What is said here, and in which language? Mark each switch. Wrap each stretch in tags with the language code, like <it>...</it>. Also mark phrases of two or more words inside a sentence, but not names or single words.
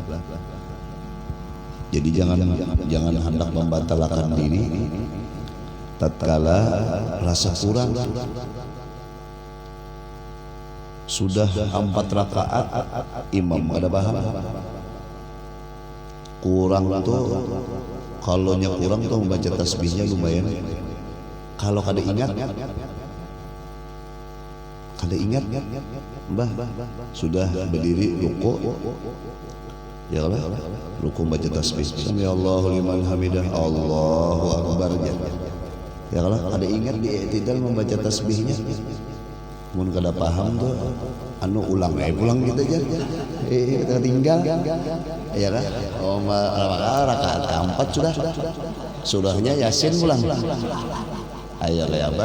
<bjn>Jadi jangan hendak membatalkan diri tatkala rasa kurang. Sudah 4 rakaat imam ada paham kurang tuh, kalau yang kurang tuh membaca tasbihnya lumayan. Kalau kada ingat mbah sudah berdiri ruku ya Allah, ruku baca tasbih</bjn> <ar>sami Allahu liman hamidah Allahu akbar</ar> <bjn>Ya kalau ada ingat di i'tidal membaca tasbihnya. Mun kada paham tuh anu ulang pulang gitu aja. Kita tinggal. Ya kan? Oh, rakaat keempat sudah. Surahnya Yasin ulang. Ayo apa?</bjn>